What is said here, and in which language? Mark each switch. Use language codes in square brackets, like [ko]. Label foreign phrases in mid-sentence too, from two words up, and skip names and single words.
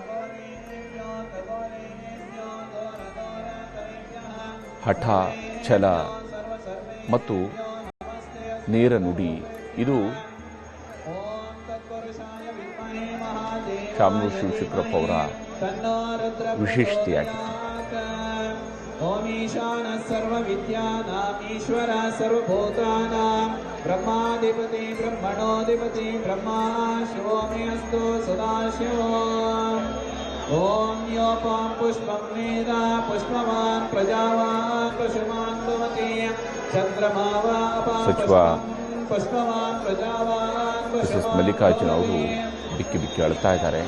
[kn] ಹಠ, ಛಲ ಮತ್ತು ನೇರ ನುಡಿ ಇದು ಶಾಮನೂರು ಶಿವಶಂಕರಪ್ಪ ಅವರ ವಿಶೇಷತೆಯಾಗಿತ್ತು. [sa] ಓಂ ಈಶಾನ ಸರ್ವ ವಿದ್ಯಾನಾಂ ಈಶ್ವರ ಸರ್ವಭೂತಾನಾಂ ಬ್ರಹ್ಮಾಧಿಪತಿ ಬ್ರಹ್ಮಣೋಧಿಪತಿ ಬ್ರಹ್ಮ ಶಿವೋ ಮೇ ಅಸ್ತು ಸದಾಶಿವೋ. ॐ योपं पुष्पं वेद पुष्पवान् प्रजावान् पशुमान् भवति चन्द्रमा वा [kn] ಸಚಿವ [sa] पुष्पवान् प्रजावान् [kn] ಮಿಸಸ್ ಮಲ್ಲಿಕಾರ್ಜುನ ಅವರು ಬಿಕ್ಕಿ ಬಿಕ್ಕಿ ಅಳ್ತಾ ಇದ್ದಾರೆ.